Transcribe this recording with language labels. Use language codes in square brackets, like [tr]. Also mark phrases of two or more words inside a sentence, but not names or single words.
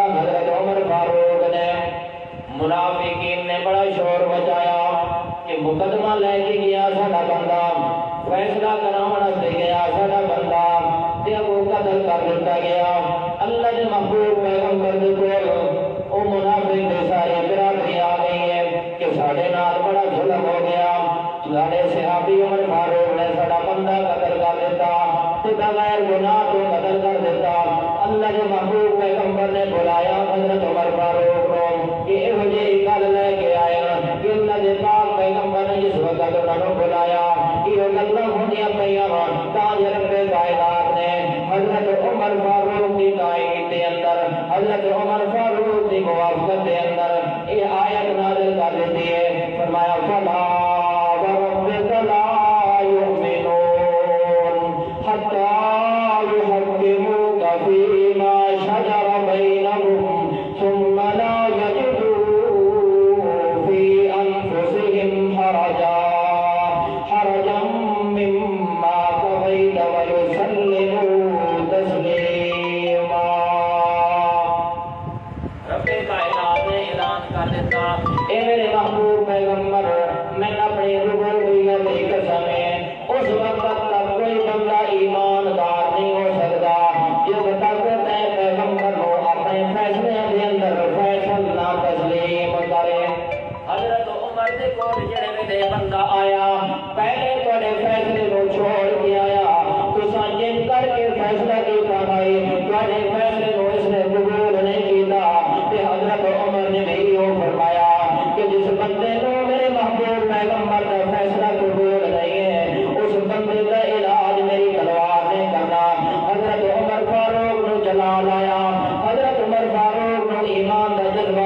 [pa] حضرت عمر فاروق نے منافقین نے بڑا شور مچایا کہ مقدمہ لے کے گیا ساڈا بندہ، فیصلہ کراون سے گیا ساڈا بندہ تے وہ قتل کر دیتا گیا۔ اللہ دے محبوب پیغمبر دے کول او منافق دے سارے برادری آ گئی ہے کہ ساڈے نال بڑا ظلم ہو گیا، ساڈے صحابی عمر فاروق نے ساڈا بندہ قتل کر دیتا تے بغیر گناہ تو قتل کر دیتا۔ [ur] اللہ کے محبوب پیغمبر نے بلایا حضرت عمر فاروق کو کہ [pa] یہ جی گل لے کے آیا [ur] کہ اللہ کے پاک پیغمبر نے جس وقت انہوں نے بلایا [pa] یہ گلاں ہوندیاں پیاں [ur] تاج رب کائنات نے حضرت عمر فاروق کی تائید کے اندر، حضرت عمر فاروق کی موافقت کے اندر یہ آیت نازل کر دیتی ہے، فرمایا فلا [ar] وربک لا یؤمنون حتی یحکموک فیما شجر بینہم ثم لا یجدوا فی انفسہم حرجا مما قضیت ویسلموا تسلیما۔ [ur] رب کائنات نے اعلان کر دیتا اے میرے محبوب پیغمبر، میں اپنی ربوبیت کی قسم ہے اس وقت تک کوئی بندہ ایماندار نہیں ہو سکتا جب تک تے پیغمبر کو اپنے فیصلے کے اندر فیصلہ تسلیم کرے۔ [pa] حضرت عمر دے کول جڑے ویلے بندہ آیا پہلے تواڈے فیصلے کو چھوڑ کے آیا، تساں جن کر کے فیصلہ کیتا بھائی تواڈے فیصلے کو اس نے قبول نہیں کیتا تے حضرت عمر نے بھی وہ فرمایا کہ [ur] جس بندے کو میرے محبوب پیغمبر کا فیصلہ قبول نہیں ہے اس بندے کا علاج میری تلوار نے کرنا۔ [pa] حضرت عمر فاروق نو جلا لایا، حضرت عمر فاروق نو ایمان دا